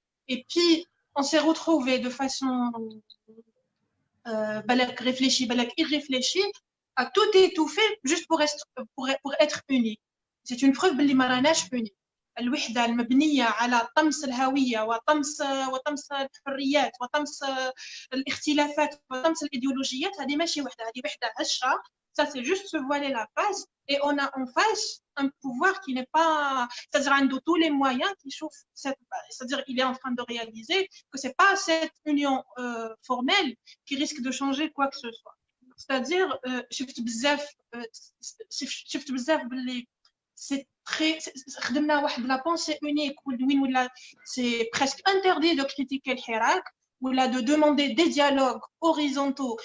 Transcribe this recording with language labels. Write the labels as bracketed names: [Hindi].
[French] اي بي on s'est retrouvé de façon [Arabic] بالك [French] réfléchi بالك irréfléchi à tout étouffer juste pour être unis. C'est une preuve [Arabic] باللي ما راناش [French] unis. [Arabic] الوحدة المبنية على طمس الهوية وطمس الحريات وطمس الاختلافات وطمس الإيديولوجيات, هذه ماشي وحدة, هذه وحدة هشة. [French] Ça c'est juste se voiler la face et on a en face un pouvoir qui n'est pas, c'est-à-dire [Arabic] عنده [French] tous les moyens qui chauffent c'est-à-dire il est en train de réaliser que c'est pas cette union formelle qui risque de changer quoi que ce soit. C'est-à-dire [Arabic] شفت بزاف باللي [French] c'est très [Arabic] خدمنا واحد [French] لا pensée unique [Arabic] وين ولا [French] c'est presque interdit de critiquer الحراك [Arabic] ولا [French] de demander des dialogues horizontaux.